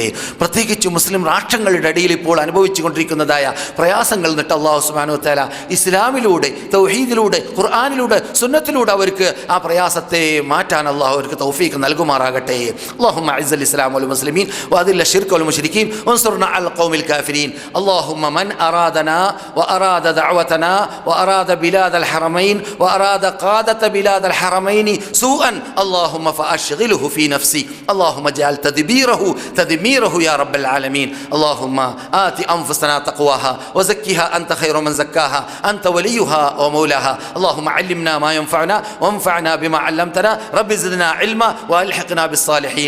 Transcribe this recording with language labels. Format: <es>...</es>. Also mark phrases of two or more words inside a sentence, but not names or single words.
<ml>പ്രത്യേകിച്ച് മുസ്ലിം രാഷ്ട്രങ്ങളുടെ ഇടയിൽ ഇപ്പോൾ അനുഭവിച്ചുകൊണ്ടിരിക്കുന്നതായ പ്രയാസങ്ങൾ നിന്നിട്ട് അല്ലാഹു</ml> <ar>سبحانه وتعالى</ar> <ml>ഇസ്ലാമിലൂടെ തൗഹീദിലൂടെ ഖുർആനിലൂടെ സുന്നത്തിലൂടെ അവർക്ക് ആ പ്രയാസത്തെ മാറ്റാൻ അല്ലാഹു അവർക്ക് തൗഫീഖ് നൽകുമാറാകട്ടെ.</ml> <ar>اللهم أعز الإسلام والمسلمين وأذل الشرك والمشركين وانصرنا على القوم الكافرين. اللهم من أرادنا وأراد دعوتنا وأراد بلاد الحرمين وأراد قادة بلاد الحرمين سوءا اللهم فأشغله في نفسي اللهم اجعل تدبيره يا رب العالمين. اللهم آت أنفسنا تقواها وزكها أنت خير من زكاها أنت وليها ومولاها. اللهم علمنا ما ينفعنا وانفعنا بما علمتنا رب زدنا علما وألحقنا بالصالحين.</ar>